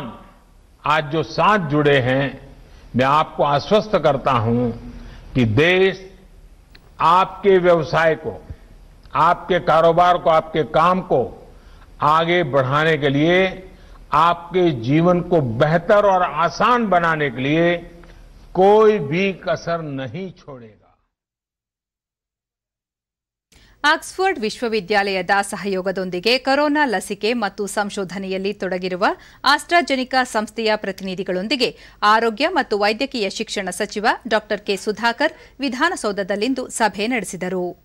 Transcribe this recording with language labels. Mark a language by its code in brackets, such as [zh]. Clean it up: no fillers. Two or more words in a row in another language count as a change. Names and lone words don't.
[hi] आज जो साथ जुड़े हैं, मैं आपको आश्वस्त करता हूं कि देश आपके व्यवसाय को, आपके कारोबार को, आपके काम को आगे बढ़ाने के लिए, आपके जीवन को बेहतर और आसान बनाने के लिए कोई भी कसर नहीं छोड़ेगा. [kn] ಆಕ್ಸ್ಫರ್ಡ್ ವಿಶ್ವವಿದ್ಯಾಲಯದ ಸಹಯೋಗದೊಂದಿಗೆ ಕೊರೋನಾ ಲಸಿಕೆ ಮತ್ತು ಸಂಶೋಧನೆಯಲ್ಲಿ ತೊಡಗಿರುವ ಆಸ್ಟ್ರಾಜೆನಿಕಾ ಸಂಸ್ಥೆಯ ಪ್ರತಿನಿಧಿಗಳೊಂದಿಗೆ ಆರೋಗ್ಯ ಮತ್ತು ವೈದ್ಯಕೀಯ ಶಿಕ್ಷಣ ಸಚಿವ ಡಾ ಕೆ ಸುಧಾಕರ್ ವಿಧಾನಸೌಧದಲ್ಲಿಂದು ಸಭೆ ನಡೆಸಿದರು.